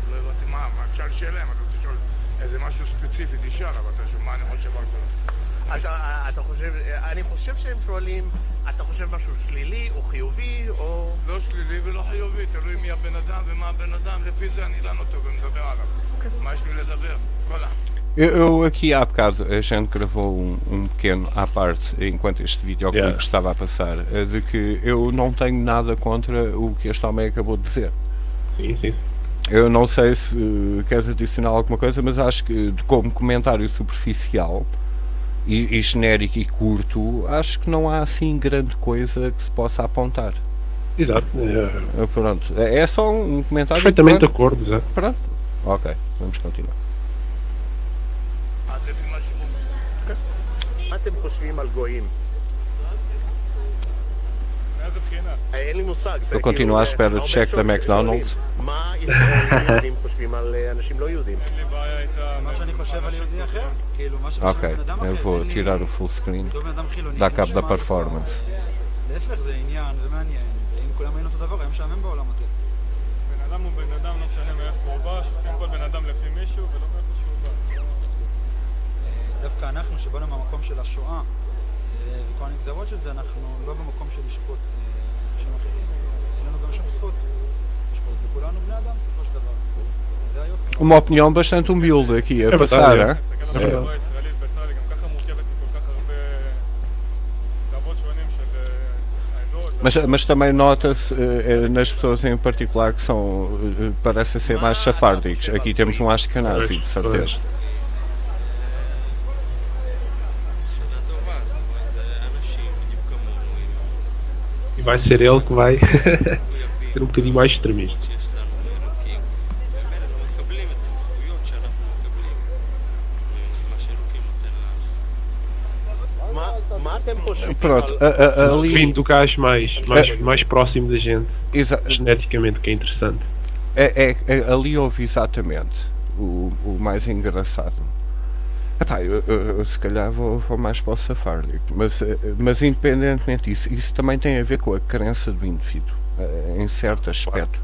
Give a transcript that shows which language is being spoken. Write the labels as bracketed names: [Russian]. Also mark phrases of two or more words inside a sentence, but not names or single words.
[Hebrew] לא הבנתי מה, אפשר לשאול להם, אתה רוצה לשאול איזה משהו ספציפי, תשאל, אבל אתה שואל מה אני חושב על זה. אתה חושב, אני חושב שהם שואלים, אתה חושב משהו שלילי או חיובי או... לא שלילי ולא חיובי, תלוי מי הבן אדם ומה הבן אדם, לפי זה אני דן אותו ומדבר עליו. מה יש לי לדבר? כל ה... [Portuguese] Eu aqui há bocado, a gente gravou um pequeno à parte, enquanto este vídeo estava a passar, de que eu não tenho nada contra o que este homem acabou de dizer. Sim. Eu não sei se queres adicionar alguma coisa, mas acho que como comentário superficial e genérico e curto, acho que não há assim grande coisa que se possa apontar. Exato. Pronto, é só um comentário. Perfeitamente de acordo, exato. Pronto, ok, vamos continuar. [Hebrew] מה אתם חושבים על גויים? מאיזה בחינה? אין לי מושג. [Portuguese] Eu continuo à espera do cheque da McDonald's. [Hebrew] מה ישראלים חושבים על אנשים לא יהודים? אין לי בעיה איתה... מה שאני חושב על יהודי אחר, כאילו מה שאני [Portuguese] Ok, [Hebrew] חושב על בן אדם [Portuguese] eu [Hebrew] אחר, [Portuguese] vou [Hebrew] אין לי- [Portuguese] tirar o [English] full screen, [Hebrew] אותו בן אדם חילוני, [Portuguese] dá [Hebrew] אין [Portuguese] cabo da [Hebrew] שמה [Portuguese] performance. [Hebrew] להפך, זה עניין, זה מעניין, ואם כולם היינו אותו דבר, היה משעמם בעולם הזה. בן אדם הוא בן אדם, לא משנה מאיפה הוא בא, שופטים כל בן אדם לפי מישהו ולא מאיפה שהוא בא. דווקא אנחנו שבאנו מהמקום של השואה, וכל הנגזרות של זה, אנחנו לא במקום של לשפוט אנשים אחרים. אין לנו גם שום זכות לשפוט, וכולנו בני אדם בסופו של דבר. זה היופי. [Portuguese] Uma opinião bastante humilde aqui a passar, hein? [Hebrew] תסתכל על החברה הישראלית בכלל, היא גם ככה מורכבת מכל כך הרבה קצוות שונים של העדות, [Portuguese] Mas também nota-se nas pessoas em particular que são parecem ser mais safárdicos. Aqui temos um Ashkenazi, de certeza. Pois. [Hebrew] שאלה טובה, זאת אומרת, זה אנשים בדיוק כמונו, [Portuguese] E vai ser ele que vai [Hebrew] מחויבים [Portuguese] ser um bocadinho mais extremista. [Hebrew] שיש לנו מאלוקים, וממילא לא מקבלים את הזכויות שאנחנו מקבלים ממה שאלוקים נותן לנו. מה אתם חושבים? [Portuguese] Pronto, ali. Vindo do gajo mais próximo da gente, geneticamente, que é interessante. Ali houve exatamente o mais engraçado. Epá, eu se calhar vou mais para o safárdico, mas independentemente disso, isso também tem a ver com a crença do indivíduo, em certo aspecto.